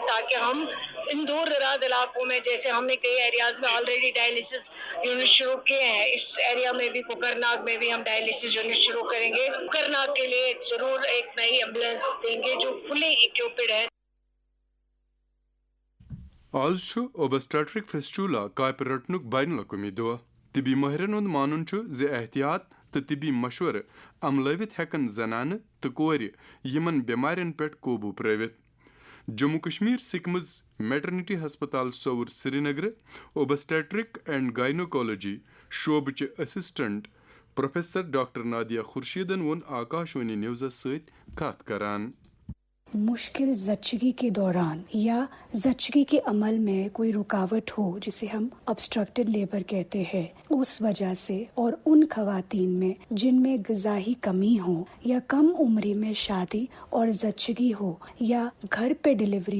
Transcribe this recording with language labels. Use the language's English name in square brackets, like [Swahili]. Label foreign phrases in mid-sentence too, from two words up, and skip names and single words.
[Urdu] تاکہ ہم ان دور دراز علاقوں میں، جیسے ہم نے کئی ایریاز میں آلریڈی [English] dialysis unit [Urdu] شروع کیے ہیں، اس ایریا میں بھی کوکرناگ میں بھی ہم [English] dialysis unit [Urdu] شروع کریں گے. کوکرناگ کے لیے ضرور ایک نئی ایمبولینس دیں گے جو [English] fully equipped [Urdu] ہے. [Kashmiri] آز چھُ [English] obstetric fistula [Kashmiri] کاپہِ رٹنُک بین الاقوٲمی دۄہ. طبی مٲہرن ہُنٛد مانُن چھُ زِ احتیاط تہٕ طبی مشورٕ عملٲوِتھ ہٮ۪کن زنانہٕ تہٕ کورِ یِمن بٮ۪مارٮ۪ن پٮ۪ٹھ قوبوٗ پرٛٲوِتھ. جموں کشمیر سکمز میٹرنٹی ہسپتال صوُر سری نگرٕ اوبسٹریٹرک اینڈ گائنوکالوجی شعبٕچہِ اسسٹنٹ پروفیسر ڈاکٹر نادیہ خورشیدن ووٚن آکاشوانی نیوزس سۭتۍ کتھ کران. [Urdu] مشکل زچگی کے دوران یا زچگی کے عمل میں کوئی رکاوٹ ہو جسے ہم [English] obstructed labor [Urdu] کہتے ہیں، اس وجہ سے، اور ان خواتین میں جن میں غذائی کمی ہو یا کم عمری میں شادی اور زچگی ہو یا گھر پہ ڈیلیوری